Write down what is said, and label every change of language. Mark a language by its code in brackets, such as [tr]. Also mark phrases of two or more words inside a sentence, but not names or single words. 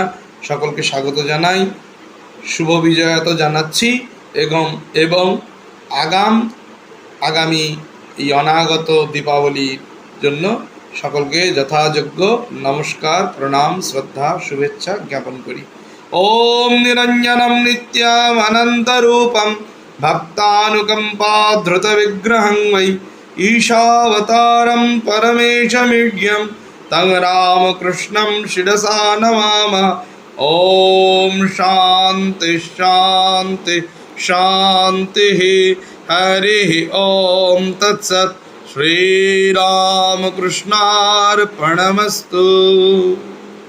[bn] সকলকে স্বাগত জানাই, শুভ বিজয়াত জানাচ্ছি। এবং আগামী এই অনাগত দীপাবলির জন্য সকলকে যথাযোগ্য নমস্কার, প্রণাম, শ্রদ্ধা, শুভেচ্ছা জ্ঞাপন করি। [sa] ওম নিরঞ্জনম নিত্যম অনন্তরূপম ভক্তানুকম্পা ধৃত বিগ্রহং বৈ ঈশাবতারম পরমেশমিঢ়্যম তং রামকৃষ্ণম শিরসা নমামः। ओम शांति शांति शांति। हरि ओम तत्सत्। श्री रामकृष्णार्पणमस्तु।